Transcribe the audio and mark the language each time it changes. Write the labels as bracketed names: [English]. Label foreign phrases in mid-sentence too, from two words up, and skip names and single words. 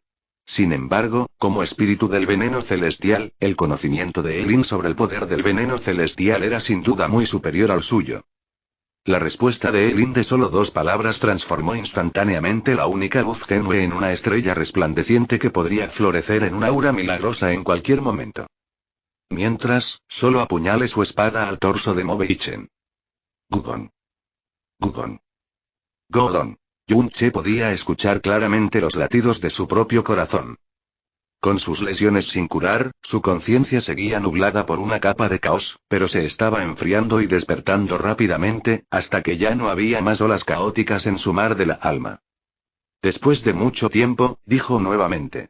[Spanish] Sin embargo, como espíritu del veneno celestial, el conocimiento de Elin sobre el poder del veneno celestial era sin duda muy superior al suyo. La respuesta de Elin de solo 2 palabras transformó instantáneamente la única luz tenue en una estrella resplandeciente que podría florecer en una aura milagrosa en cualquier momento. Mientras, solo apuñale su espada al torso de Mobe Ichen. Gudon. Gudon. Godon. Yun-che podía escuchar claramente los latidos de su propio corazón. Con sus lesiones sin curar, su conciencia seguía nublada por una capa de caos, pero se estaba enfriando y despertando rápidamente, hasta que ya no había más olas caóticas en su mar de la alma. Después de mucho tiempo, dijo nuevamente.